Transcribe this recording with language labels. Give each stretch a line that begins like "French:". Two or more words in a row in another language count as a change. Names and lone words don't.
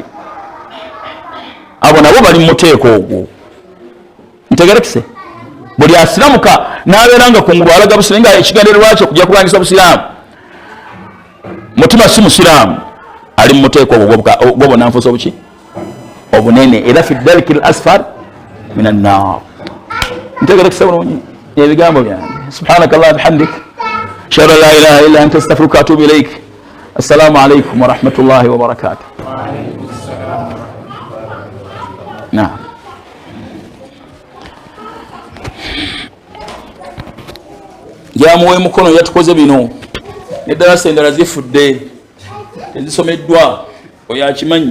Ganda: Abo nabo bali mu muteeko ogwo. Ntegerekise buli asiramuka n'abeera nga kungulu alaga busiraamu nga ekigendererwa kye kujja kulwanyisa busiraamu, mutima si musiraamu, ali mu muteeko ogwo gw'obunnanfuusi obuki obunene, era
Arabic: في الدرك الأسفل من النار.
Ganda: Ntegerekise bulungi ebigambo byange.
Arabic: سبحانك اللهم وبحمدك أشهد أن لا إله إلا أنت أستغفرك وأتوب إليك. السلام عليكم ورحمة الله وبركاته.
Ganda: Naam. Yamuwe mukono yatukoze bino neddala endala zifudde tezisomeddwa oyo akimanyi.